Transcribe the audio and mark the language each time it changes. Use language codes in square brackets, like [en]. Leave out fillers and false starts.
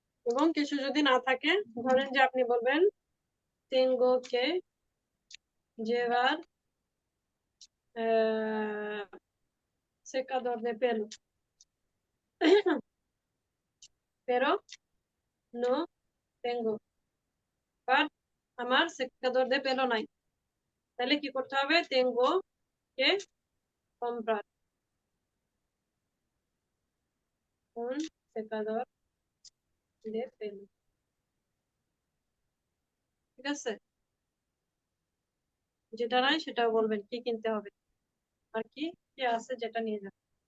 [bn] এবং কিছু যদি না থাকে, ধরেন যে আপনি বলবেন [es] tengo que llevar eh, secador de pelo pero no tengo, [bn] আর আমার সেকাদর de pelo নাই, তাহলে কি করতে হবে? [es] tengo que comprar un secador de pelo। [bn] ঠিক আছে, যেটা নাই সেটাও বলবেন কি কিনতে হবে, আর কি কি আছে যেটা নিয়ে যাবেন।